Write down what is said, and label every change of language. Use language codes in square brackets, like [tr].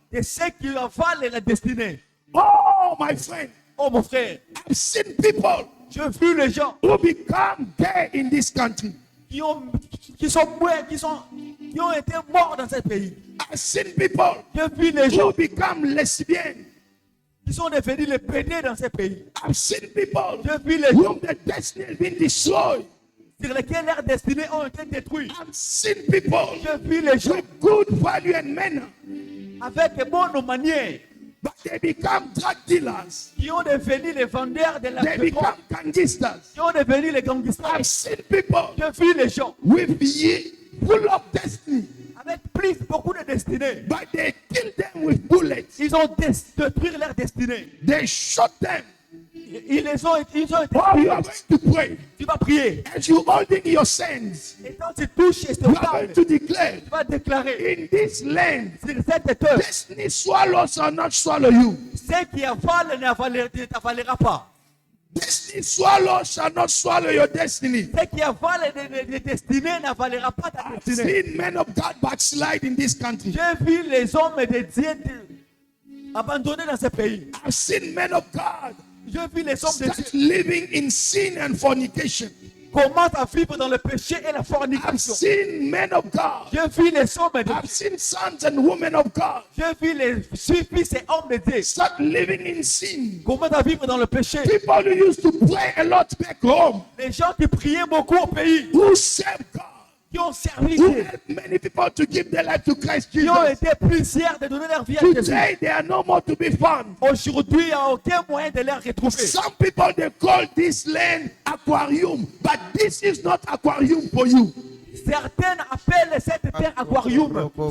[fr] de ceux qui avalent la destinée. [en] Oh, my friend, [fr] Oh mon frère, [en] I've seen people [fr] j'ai vu les gens [en] who become gay in this country. [fr] qui ont été morts dans ce pays. [en] I've seen people [fr] J'ai vu les [en] who [fr] gens [en] become lesbian. [fr] qui sont devenus les pédés dans ce pays. [en] I've seen people [fr] J'ai vu les gens [en] whom the destiny has been destroyed. [fr] sur lesquels leurs destinées ont été détruites. [en] I've seen people [fr] J'ai vu les gens [en] with good value and manner, [fr] avec de bonnes manières [en] but they become drug dealers. [fr] qui ont devenu les vendeurs de la [en] They [fr] pétrole, [en] become gangsters. [fr] qui ont devenu les gangsters. [en] I've seen people [fr] J'ai vu les gens [en] with full of destiny, [fr] avec beaucoup de destinées. [en] but they kill them with bullets. [fr] Ils ont détruit leur destinée. [en] They shot them. [fr] Ils ont été [en] Oh, you are going to pray. [fr] Tu vas prier. [en] As you holding your sands, [fr] Et quand tu touches et te [en] you are [fr] parles, [en] going to declare [fr] tu vas déclarer [en] in this land, [fr] sur cette terre, [en] destiny swallows shall not swallow you. [fr] ce qui avale ne t'avalera pas. [en] Destiny swallows shall not swallow your destiny. [fr] Ce qui avale de destinée n'avalera pas ta [en] I've [fr] destinée. [en] seen men of God backslide in this country. [fr] J'ai vu les hommes de Dieu abandonnés dans ce pays. [en] I've seen men of God [fr] J'ai vu les hommes de Dieu [en] start living in sin and fornication. [fr] commencent à vivre dans le péché et la [en] I've [fr] fornication. [en] seen men of God. [fr] J'ai vu les hommes de [en] I've [fr] Dieu. [en] seen sons and women of God [fr] J'ai vu les fils et hommes de Dieu [en] start living in sin. [fr] commencent à vivre dans le péché. [en] People who used to pray a lot back home, [fr] Les gens qui priaient beaucoup au pays, [en] who serve God, [fr] qui ont servi [en] who [fr] Dieu, [en] help many people to give their life to Christ [fr] qui ont [en] Jesus. [fr] été plusieurs de donner leur vie à Jésus. [en] Today they are no more to be found. [fr] Aujourd'hui, il n'y a aucun moyen de les retrouver. [en] Some people they call this land aquarium, but this is not aquarium for you. [fr] Certains appellent cette terre aquarium.